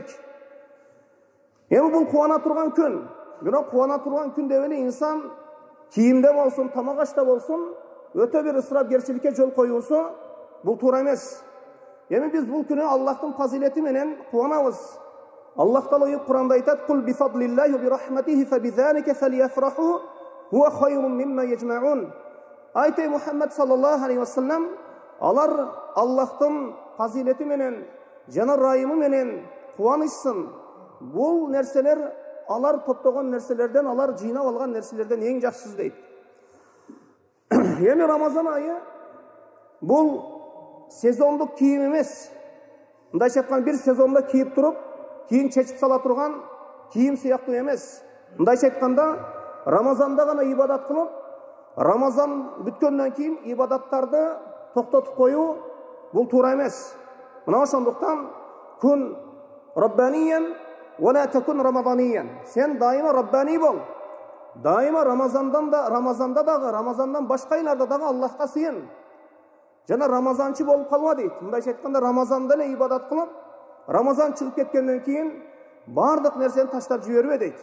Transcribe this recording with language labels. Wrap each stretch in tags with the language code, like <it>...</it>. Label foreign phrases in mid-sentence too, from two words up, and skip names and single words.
<ky>Эми бул кубана турган күн. Бирок кубана турган күн деп эле инсан кийимде болсун, тамак ашта болсун, өтө бир ысырапкерчиликке жол коюусу бул туура эмес. Эми биз бул күнү Аллахтын фазилети менен кубанабыз. Аллах Таала Куранда айтат:</ky> <ar>"قل بفضل الله وبرحمته فبذلك فليفرحوا هو خير مما يجمعون." Айтай Мухаммад صلى الله عليه وسلم,</ar> <ky>алар Аллахтын фазилети менен, жана райымы менен кубанышсын. Бул нерселер алар топтогон нерселерден, алар жыйнап алган нерселерден эң жакшысы дейт. Эми Рамазан айы бул сезондук кийим эмес. Мындайча айтканда бир сезонда кийип туруп, кийин чечип сала турган кийим сыяктуу эмес. Мындайча айтканда, Рамазанда гана ибадат кылып, Рамазан бүткөндөн кийин ибадаттарды токтотуп коюу бул туура эмес. Мына ошондуктан</ky> <ar>كن ربانيا ولا تكن رمضانيا.</ar> <ky>Сен дайыма раббани бол. Дайыма Рамазанда дагы, Рамазандан башка айларда дагы Аллахка сыйын. Жана Рамазанчы болуп калма дейт. Мындайча айтканда, Рамазанда эле ибадат кылып, Рамазан чыгып кеткенден кийин бардык нерсени таштап жибербе дейт.</ky>